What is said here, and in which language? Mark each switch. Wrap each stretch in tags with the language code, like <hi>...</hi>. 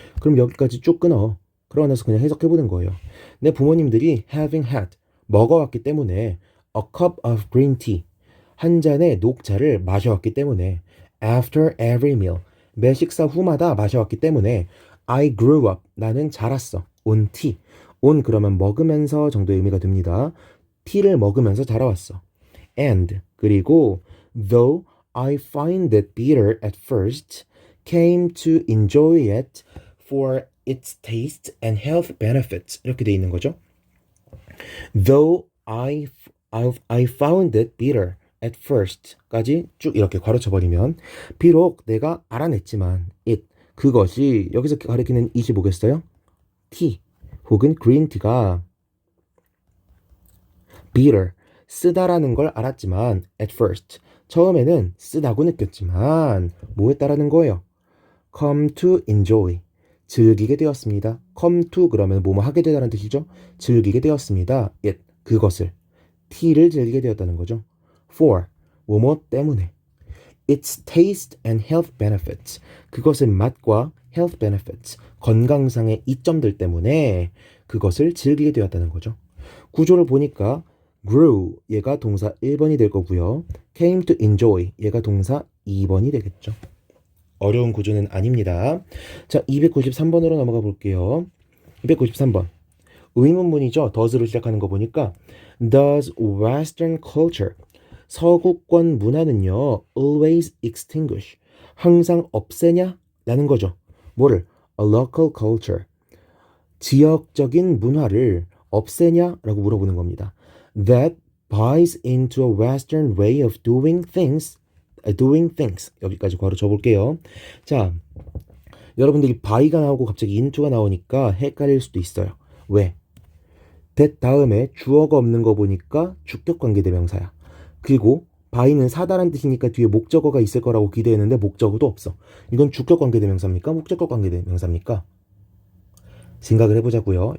<ko>그럼 여기까지 쭉 끊어. 그러고 나서 그냥 해석해보는 거예요. 내 부모님들이</ko> <en>having had,</en> <ko>먹어왔기 때문에</ko> <en>a cup of green tea,</en> <ko>한 잔의 녹차를 마셔왔기 때문에</ko> <en>after every meal,</en> <ko>매 식사 후마다 마셔왔기 때문에</ko> <en>I grew up,</en> <ko>나는 자랐어.</ko> <en>on tea.</en> <ko>on 그러면 먹으면서 정도의 의미가 됩니다. 티를 먹으면서 자라왔어.</ko> <en>and</en> <ko>그리고</ko> <en>though I find it bitter at first, came to enjoy it for its taste and health benefits.</en> <ko>이렇게 돼 있는 거죠.</ko> <en>Though I found it bitter at first</en> <ko>까지 쭉 이렇게 괄호쳐 버리면 비록 내가 알아냈지만 it 그것이 여기서 가리키는 it이 뭐겠어요? tea 혹은</ko> <en>green tea</en> <ko>가 bitter 쓰다라는 걸 알았지만</ko> <en>at first</en> <ko>처음에는 쓰다고 느꼈지만 뭐 했다라는 거예요?</ko> <en>come to enjoy</en> <ko>즐기게 되었습니다. come to 그러면 뭐뭐 하게 되다는 뜻이죠. 즐기게 되었습니다. it 그것을 tea를 즐기게 되었다는 거죠. for 뭐뭐 때문에</ko> <en>its taste and health benefits</en> <ko>그것의 맛과</ko> <en>health benefits</en> <ko>건강상의 이점들 때문에 그것을 즐기게 되었다는 거죠. 구조를 보니까 grew 얘가 동사 1번이 될 거고요. came to enjoy 얘가 동사 2번이 되겠죠. 어려운 구조는 아닙니다. 자, 293번으로 넘어가 볼게요. 293번. 의문문이죠. does로 시작하는 거 보니까</ko> <en>Does Western culture</en> <ko>서구권 문화는요</ko> <en>always extinguish</en> <ko>항상 없애냐? 라는 거죠. 뭐를?</ko> <en>A local culture</en> <ko>지역적인 문화를 없애냐? 라고 물어보는 겁니다.</ko> <en>That buys into a Western way of doing things</en> <ko>여기까지 괄호 쳐볼게요. 자, 여러분들이 buy가 나오고 갑자기 into가 나오니까 헷갈릴 수도 있어요. 왜? that 다음에 주어가 없는 거 보니까 주격관계대명사야. 그리고 buy는 사다란 뜻이니까 뒤에 목적어가 있을 거라고 기대했는데 목적어도 없어. 이건 주격관계대명사입니까? 목적어관계대명사입니까? 생각을 해보자고요.</ko>